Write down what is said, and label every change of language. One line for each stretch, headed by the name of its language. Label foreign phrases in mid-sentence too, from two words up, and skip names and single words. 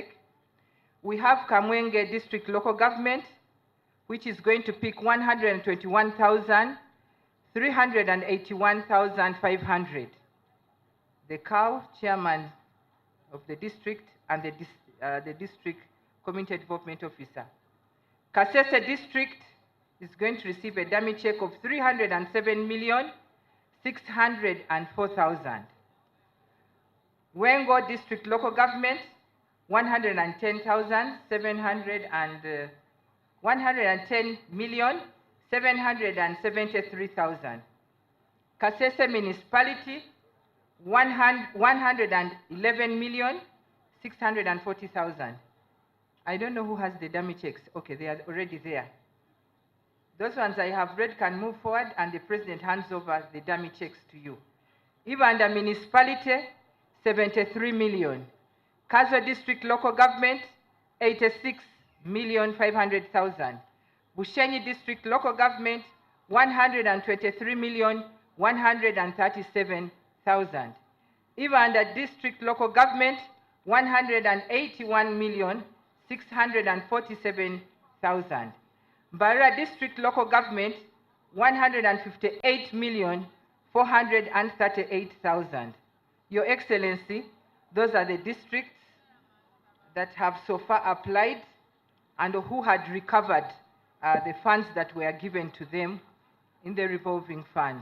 English: We have Kamwenge district local government, which is going to pick 121,381,500. The cow, chairman of the district, and the district community development officer. Kasese district is going to receive a dummy check of 307,604,000. Wengo district local government, 110,773,000. Kasese municipality, 111,640,000. I don't know who has the dummy checks. Okay, they are already there. Those ones I have read can move forward, and the president hands over the dummy checks to you. Uganda municipality, 73 million. Kazo district local government, 86,500,000. Bushenyi district local government, 123,137,000. Uganda district local government, 181,647,000. Barra district local government, 158,438,000. Your Excellency, those are the districts that have so far applied and who had recovered the funds that were given to them in the revolving fund.